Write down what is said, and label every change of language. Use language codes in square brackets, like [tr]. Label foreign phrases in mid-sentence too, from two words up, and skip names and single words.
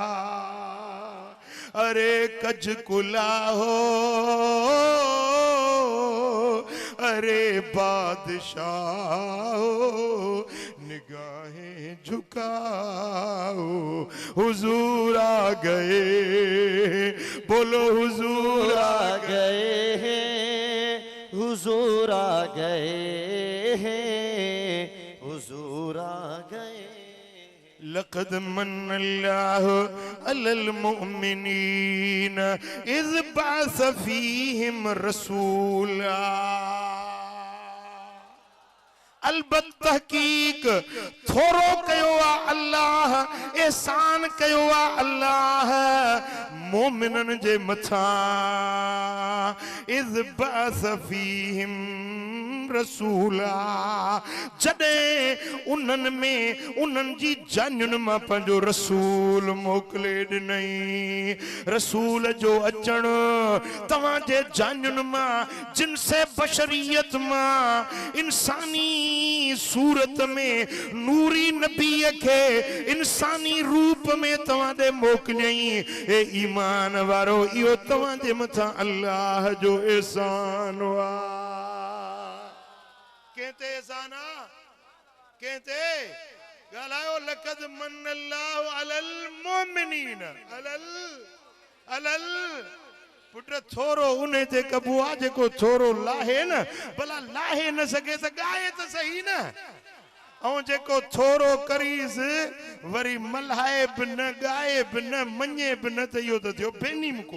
[hi] अरे कज कुला हो, अरे बादशाह हो, निगाहें झुकाओ हुजूर आ गए, बोलो हुजूर आ गए हैं, हुजूर आ गए हैं, हुजूर आ गए। [ar] لقد من الله على المؤمنين إذ بعث فيهم رسولا. [sd] अलबत तहकीक थोरो कयो आ अल्लाह, एहसान कयो आ अल्लाह मोमिनन जे मथा। [ar] إذ بعث فيهم رسولا, [sd] जॾहिं उन्हनि में उन्हनि जी जानियुनि मां पंहिंजो रसूल मोकिले ॾिनई। रसूल जो अचणु तव्हांजे जानियुनि मां जिनसे बशरियत मां इंसानी सूरत में नूरी नबीअ खे इंसानी रूप में तव्हां ॾे मोकिलियई। ए ईमान वारो इहो तव्हांजे मथां अल्लाह जो एहसान आहे। कहते एहसाना कहते ॻाल्हायो [ar] لقد من الله على المؤمنين [sd] अलल अलल पुट थोरो उन ते कबू आहे जेको थोरो लाहे न, भला लाहे न सघे त ॻाए त सही न। ऐं जेको थोरो करीस वरी मल्हाए बि न ॻाए बि न मञे बि न त इहो त थियो बेनीमको।